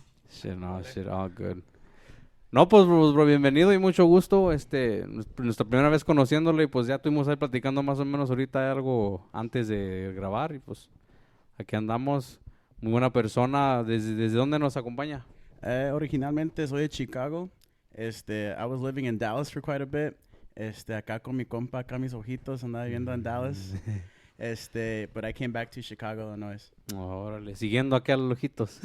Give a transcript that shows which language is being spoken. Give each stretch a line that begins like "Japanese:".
English: Shit, all good.
Spanish: No, pues, bro, bienvenido y mucho gusto. Nuestra primera vez conociéndolo y pues ya estuvimos ahí platicando más o menos ahorita algo antes de grabar y pues aquí andamos. Muy buena persona. ¿Desde dónde nos acompaña? Originalmente soy de Chicago.
English: I was living in Dallas for quite a bit.
Spanish: Acá con mi compa, acá mis ojitos, andaba viviendo en Dallas.
English: But I came back to Chicago, Illinois.
Spanish: Órale, siguiendo aquí a los ojitos.